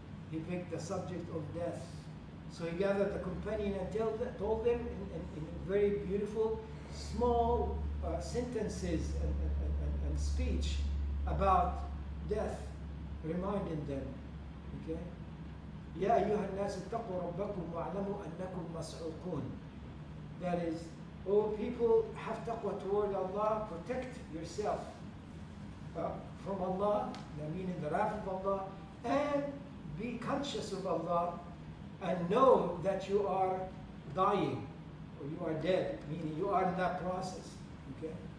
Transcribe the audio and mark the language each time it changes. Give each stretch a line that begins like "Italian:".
English: He picked the subject of death. So he gathered the companion and told them in very beautiful, small sentences and speech about death, reminding them, okay?
Arabic: يا أيها الناس اتقوا ربكم واعلموا أنكم مسحوقون.
English: That is, oh people, have taqwa toward Allah, protect yourself from Allah, meaning the wrath of Allah, and be conscious of Allah, and know that you are dying, or you are dead, meaning you are in that process, okay?